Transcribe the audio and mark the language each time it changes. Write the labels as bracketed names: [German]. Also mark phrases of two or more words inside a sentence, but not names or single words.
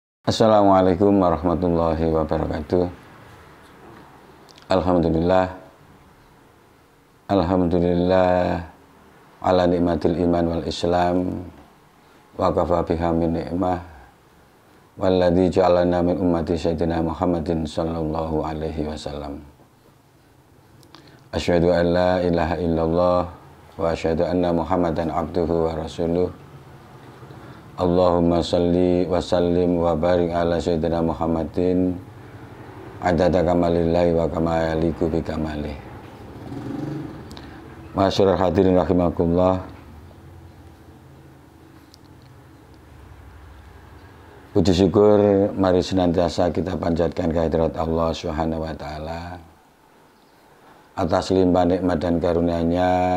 [Arabic] السلام عليكم ورحمة الله وبركاته. الحمد لله على نعمة الإيمان والإسلام وكفى بها من نعمة والذي جعلنا من أمة سيدنا محمد صلى الله عليه وسلم. أشهد أن لا إله إلا الله وأشهد أن محمدا عبده ورسوله. اللهم صل وسلم وبارك على سيدنا محمد عدد كمال الله وكما يليق بكماله. معاشر الحاضرين رحمكم الله. [Indonesian] Puji syukur mari senantiasa kita panjatkan kehadirat Allah [Arabic] سبحانه وتعالى [Indonesian] atas limpah nikmat dan karunia-Nya.